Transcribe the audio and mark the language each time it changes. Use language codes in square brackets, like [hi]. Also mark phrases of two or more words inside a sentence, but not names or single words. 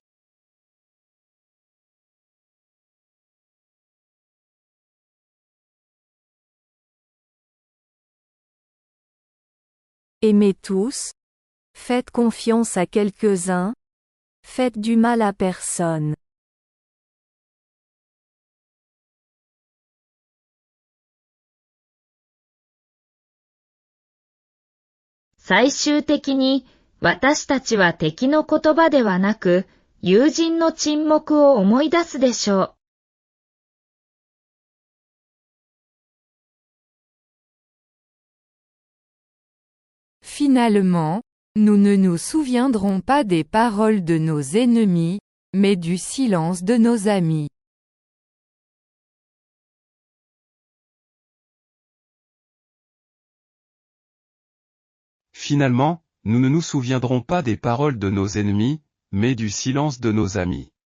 [fr] Aimez tous, faites confiance à quelques-uns, faites du mal à personne. [ja] 最終的に、私たちは敵の言葉ではなく、友人の沈黙を思い出すでしょう。 [fr] Finalement, nous ne nous souviendrons pas des paroles de nos ennemis, mais du silence de nos amis. Finalement, nous ne nous souviendrons pas des paroles de nos ennemis, mais du silence de nos amis.